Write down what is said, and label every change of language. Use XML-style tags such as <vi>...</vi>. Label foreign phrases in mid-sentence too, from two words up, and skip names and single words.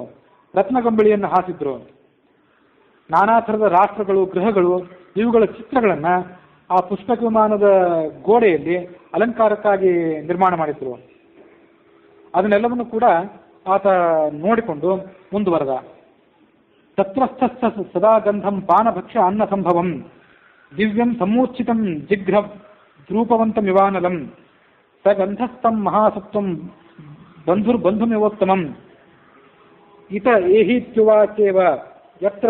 <kn>ರತ್ನಗಂಬಳಿಯನ್ನು ಹಾಸಿದ್ರು. ನಾನಾ ಥರದ ರಾಷ್ಟ್ರಗಳು, ಗೃಹಗಳು, ಇವುಗಳ ಚಿತ್ರಗಳನ್ನು ಆ ಪುಷ್ಪಕ ವಿಮಾನದ ಗೋಡೆಯಲ್ಲಿ ಅಲಂಕಾರಕ್ಕಾಗಿ ನಿರ್ಮಾಣ ಮಾಡಿದ್ರು. ಅದನ್ನೆಲ್ಲವನ್ನು ಕೂಡ ಆತ ನೋಡಿಕೊಂಡು ಮುಂದುವರೆದ.</kn> <sa>ತತ್ರಸ್ಥ ಸದಾ ಗಂಧಂ ಪಾನಭಕ್ಷ್ಯ ಅನ್ನ ಸಂಭವಂ ದಿವ್ಯಂ ಸಮೂರ್ಛಿತಂ ಜಿಘ್ರ ದ್ರೂಪವಂತಮಿವಾನಲಂ ಸ ಗಂಧಸ್ಥಂ ಮಹಾಸತ್ವಂ ಬಂಧುರ್ಬಂಧುಮಿವೋತ್ತಮಂ ಇತ ಏಹೀತ್ಯುವಾಚೇವ ಯತ್ರ</sa>